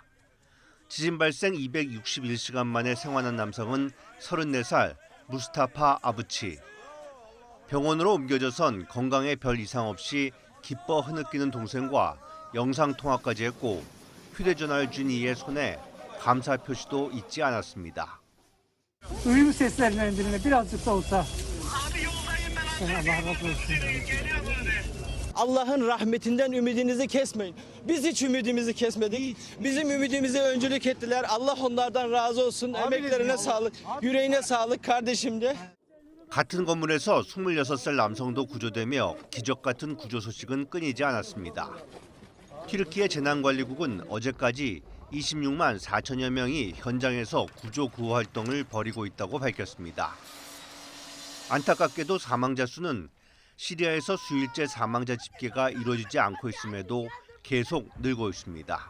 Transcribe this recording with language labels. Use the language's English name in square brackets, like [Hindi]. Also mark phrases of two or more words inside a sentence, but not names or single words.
[Korean] 지진 발생 261시간 만에 생還한 남성은 34살 무스타파 아부치. 병원으로 옮겨져선 건강에 별 이상 없이 기뻐 흐느끼는 동생과 영상통화까지 했고 휴대전화를 쥔 이의 손에 감사 표시도 잊지 않았습니다. [Turkish] Duyum seslerinden birazcık da olsa. Allah razı olsun. Allah'ın rahmetinden ümidinizi kesmeyin. Biz hiç ümidimizi kesmedik. Bizim ümidimize öncülük ettiler. Allah onlardan razı olsun. Emeklerine sağlık, yüreğine sağlık kardeşim de. [Korean] 같은 건물에서 26살 남성도 구조되며 기적 같은 구조 소식은 끊이지 않았습니다. 튀르키예 재난관리국은 어제까지 26만 4천여 명이 현장에서 구조 구호 활동을 벌이고 있다고 밝혔습니다. 안타깝게도 사망자 수는 시리아에서 수일째 사망자 집계가 이루어지지 않고 있음에도 계속 늘고 있습니다.